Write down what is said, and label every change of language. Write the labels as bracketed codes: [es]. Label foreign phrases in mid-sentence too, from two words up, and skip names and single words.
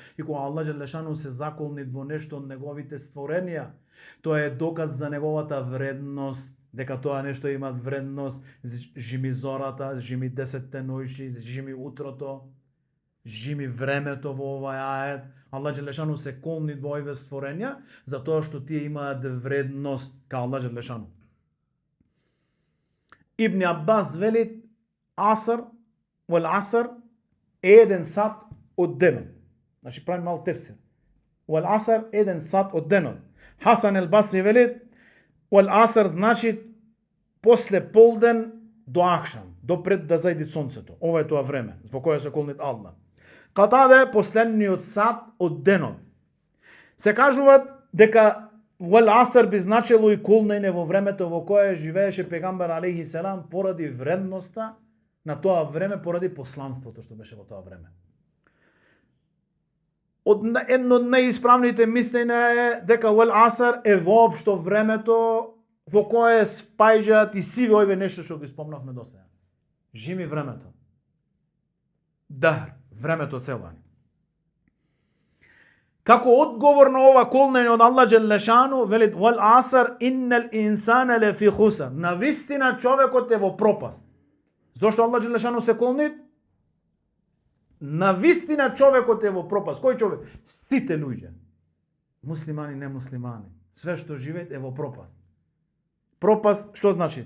[mk] И кога Аллах Джелешану се заколнит во нешто од неговите створенија, тоа е доказ за неговата вредност, дека тоа нешто има вредност. Жими зората, жими 10 ноќи, жими утрото, жими времето во овај ајет. Аллах Джелешану се колнит во овие створенја, затоа што тие имаат вредност кај Аллах Джелешану. Ибн Аббас вели аср, [ar] والعصر [mk] е еден сат од денот. Значи прави мал тефсир. [ar] والعصر [mk] е еден сат од денот. Хасан ел Басри вели [ar] والعصر [mk] значи после полден до ахшам, до пред да зајди сонцето. Ова е тоа време во кое се колнит Аллах. Катаде последниот сат од денот. Се кажуваат дека [ar] والعصر [mk] би значело и колнење во времето во кое живееше пегамбер [ar] عليه السلام [mk] поради вредноста на тоа време, поради посланството што беше во тоа време. Едно од најисправните мислења е дека [ar] والعصر [mk] е воопшто времето во кое спаѓаат и сиве овие нешто што ги спомнавме досега. Жими времето. Дахр, времето целани. Како одговор на ова колнење од Аллах Джелешану, велит [ar] والعصر إن الإنسان لفي خسر. [mk] Навистина човекот е во пропаст. Зошто Аллах Джелешану се колнит? Навистина човекот е во пропаст. Кој човек? Сите луѓе. Муслимани, немуслимани. Све што живеат е во пропаст. Пропаст, што значи?